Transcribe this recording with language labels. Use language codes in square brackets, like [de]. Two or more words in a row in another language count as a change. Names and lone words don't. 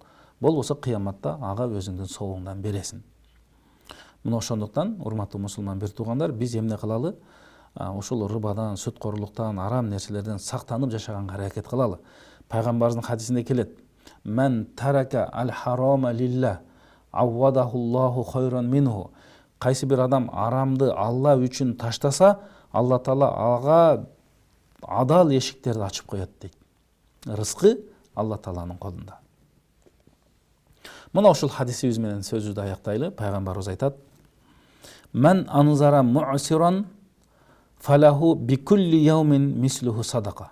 [ky] Болбосо кыяматта ага өзүңдүн соогуңдан бересиң. Мына ошондуктан, урматтуу мусулман бир туугандар, биз эмне кылалы? Ошол рыбадан, сүткорлуктан, арам нерселерден сактанып жашаганга аракет кылалы. Пайгамбарыбыздын хадисинде келет, [ar] من ترك الحرام لله عوضه الله خيرا منه. [ky] Кайсы бир адам арамды Алла үчүн таштаса, Алла Таала ага адал эшиктерди ачып коет дейт. Рызкы Алла Тааланын колунда. Мына ошол хадисибиз менен сөзүбүздү аяктайлы. Пайгамбарыбыз айтат, [ar] من أنظر معسرا فله بكل يوم مثله صدقة.